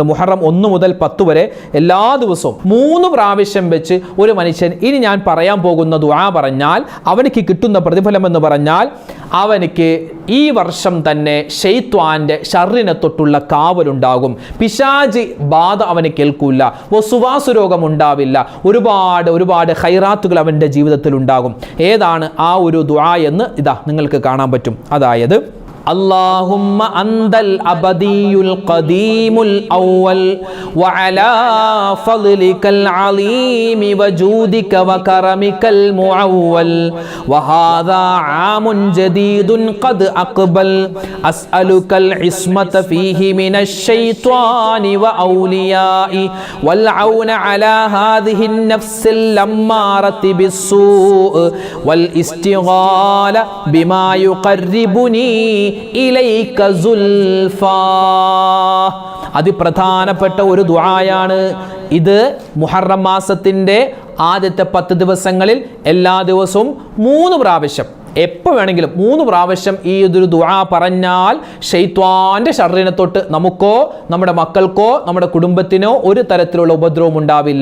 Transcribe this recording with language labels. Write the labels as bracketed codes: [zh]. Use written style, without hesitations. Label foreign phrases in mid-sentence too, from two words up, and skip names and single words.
[ml] മുഹറം 1 മുതൽ 10 വരെ എല്ലാ ദിവസവും 3 പ്രാവശ്യം വെച്ച് ഒരു മനുഷ്യൻ ഇനി ഞാൻ പറയാൻ പോകുന്ന ദുആ പറഞ്ഞാൽ അവനിക്ക് കിട്ടുന്ന പ്രതിഫലം എന്ന് പറഞ്ഞാൽ അവനിക്ക് ഈ വർഷം തന്നെ ശൈത്വാന്റെ ശർറിനെ തൊട്ടുള്ള കാവലുണ്ടാകും. പിശാചി ബാധ അവന് കേൾക്കൂല, വസുവാസു രോഗം ഉണ്ടാവില്ല, ഒരുപാട് ഖൈറാത്തുകൾ അവൻ്റെ ജീവിതത്തിൽ ഉണ്ടാകും. ഏതാണ് ആ ഒരു ദുആ എന്ന് ഇതാ നിങ്ങൾക്ക് കാണാൻ പറ്റും. [ar] അതായത് اللهم أنت الأبدي القديم الأول وعلى فضلك العظيم وجودك وكرمك المعول وهذا عام جديد قد أقبل أسألك العصمة فيه من الشيطان وأوليائه والعون على هذه النفس اللمارة بالسوء والاستغال بما يقربني إليك زلفى. [ml] അതിപ്രധാനപ്പെട്ട ഒരു ദുആയാണ് ഇത്. മുഹറം മാസത്തിൻ്റെ ആദ്യത്തെ 10 ദിവസങ്ങളിൽ എല്ലാ ദിവസവും 3 പ്രാവശ്യം, എപ്പോൾ വേണമെങ്കിലും 3 പ്രാവശ്യം ഈ ഒരു ദുആ പറഞ്ഞാൽ ശൈത്വാന്റെ ശർറിനെ തൊട്ട് നമുക്കോ നമ്മുടെ മക്കൾക്കോ നമ്മുടെ കുടുംബത്തിനോ ഒരു തരത്തിലുള്ള ഉപദ്രവം ഉണ്ടാവില്ല.